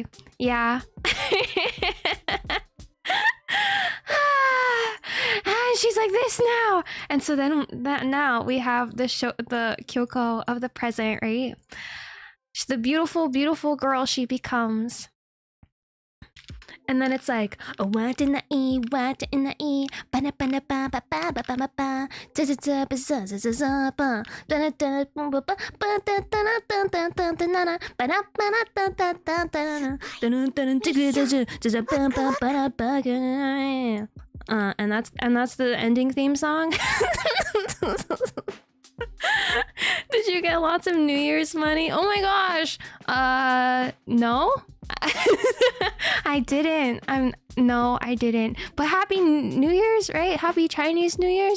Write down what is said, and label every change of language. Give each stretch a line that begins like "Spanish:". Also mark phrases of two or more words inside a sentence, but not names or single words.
English: Yeah. And she's like this now. And so then now we have the Kyoko of the present, right? She's the beautiful girl she becomes. And then it's like, what in the E, ba na ba na ba ba ba ba ba ba, da da da ba za za za za ba, da da da ba ba ba ba da da da da da da na na ba na ba na da da da da na da da da da da ba ba ba ba ba. And that's the ending theme song. Did you get lots of New Year's money? Oh my gosh. No. I didn't. No, I didn't. But happy New Year's, right? Happy Chinese New Year's.